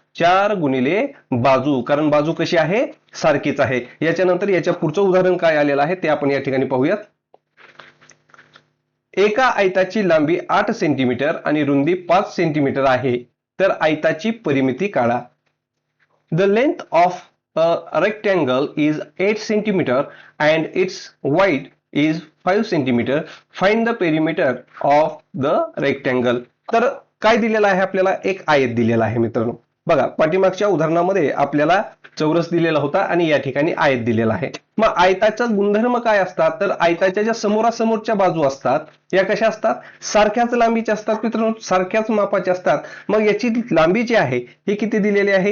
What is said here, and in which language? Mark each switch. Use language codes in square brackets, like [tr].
[mr] 4 गुणिले बाजू, कारण बाजू कशी आहे? सारखीच आहे। याच्यानंतर याच्या पुढचं उदाहरण काय आलेलं आहे ते आपण या ठिकाणी पाहूयात। एका आयताची लांबी 8 सेंटीमीटर आणि रुंदी 5 सेंटीमीटर आहे, तर आयताची परिमिती काढा। [en] The length of a rectangle is 8 centimeter and its width is 5 centimeter. Find the perimeter of the rectangle. [mr] तर काय दिलेलं आहे आपल्याला? एक आयत दिलेला आहे मित्रांनो। बघा, पाठीमागच्या उदाहरणामध्ये आपल्याला चौरस दिलेला होता आणि या ठिकाणी आयत दिलेला आहे। मग आयताचा गुणधर्म काय असतात? तर आयताच्या ज्या समोरासमोरच्या बाजू असतात या कशा असतात? सारख्याच लांबीच्या असतात मित्रांनो, सारख्याच मापाच्या असतात। मग याची लांबी जी आहे ही किती दिलेली आहे?